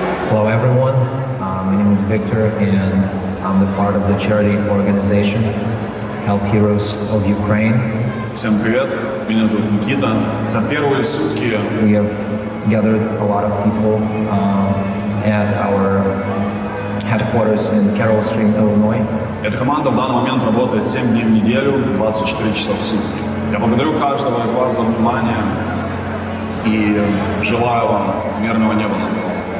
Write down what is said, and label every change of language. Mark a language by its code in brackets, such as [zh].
[en] Hello everyone, my name is Victor and I'm the part of the charity organization Help Heroes of Ukraine. [ru] Всем привет, меня зовут Никита. За первые сутки [en] We have gathered a lot of people at our headquarters in Carroll Stream, Illinois. [ru] Эта команда в данный момент работает 7 дней в неделю, 24 часа в сутки. Я благодарю каждого из вас за внимание и желаю вам мирного неба над головой.